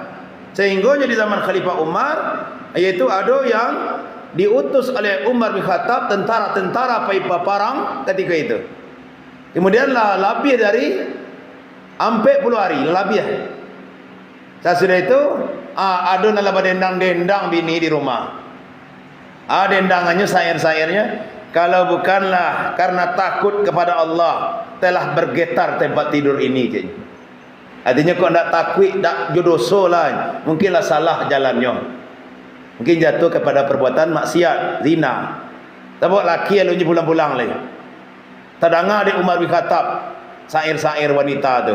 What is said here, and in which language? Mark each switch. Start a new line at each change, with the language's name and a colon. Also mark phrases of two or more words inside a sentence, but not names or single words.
Indonesian: Sehingga di zaman Khalifah Umar, yaitu ada yang diutus oleh Umar bin Khattab tentara-tentara paipa parang ketika itu. Kemudian lebih dari 40 hari lebih. Sesudah itu ada nalaba dendang-dendang bini di rumah. Dendangannya sair-sairnya, kalau bukanlah karena takut kepada Allah telah bergetar tempat tidur ini. Artinya kau tak takut, tak jodoh lah, mungkinlah salah jalannya, mungkin jatuh kepada perbuatan maksiat, zina. Sebab laki yang pulang-pulang lagi. Terdengar di Umar bin Khattab sair-sair wanita tu.